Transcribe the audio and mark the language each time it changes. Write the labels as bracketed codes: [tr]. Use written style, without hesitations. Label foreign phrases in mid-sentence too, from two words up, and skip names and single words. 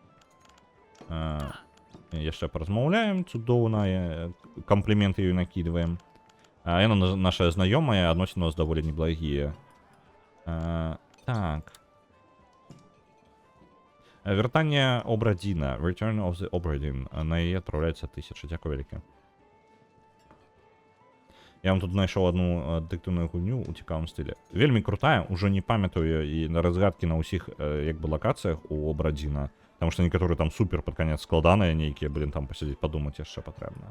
[be] Яшчэ паразмаўляем, цудоўна, комплименты ёй накидываем. Яна наша знаёмая, адносіны у нас даволі неблагія. Так. Вяртанне Обрадзіна. [en] Return of the Obradin. [be] На яе адпраўляецца 1000. Дзякуй вялікі. Я вам тут знайшоў одну дэтэктыўную гульню ў цікавым стылі. Вельмі крутая, ужо не памятаю і на разгадкі на ўсіх як бы лакацыях у Обрадзіна, таму што некаторыя там супер пад канец складаныя нейкія, блин, там пасядзець падумаць яшчэ патрэбна.